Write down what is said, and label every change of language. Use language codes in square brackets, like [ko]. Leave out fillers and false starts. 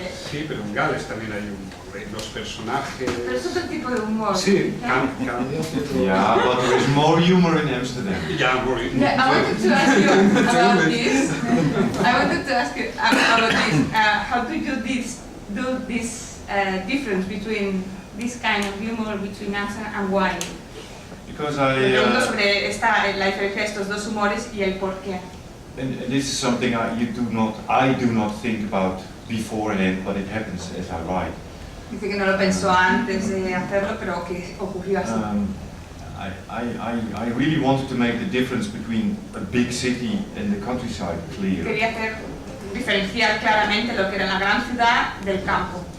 [es] Sí, pero en Gales también hay humor. Los personajes... Pero es otro tipo de humor. Sí, [en] Yeah, but there is more humor in Amsterdam. Yeah, more. I wanted to ask you about this. I wanted to ask you about this. How do you do this difference between this kind of humor between Amsterdam and why? Because [es] Me pregunto sobre la diferencia de estos dos humores y el por qué. [en] and this is something I do not think about beforehand, but it happens as I write. [es] Dice que no lo pensó antes de hacerlo, pero que ocurrió así. [en] I really wanted to make the difference between a big city and the countryside clear. [es] Quería diferenciar claramente lo que era la gran ciudad del campo.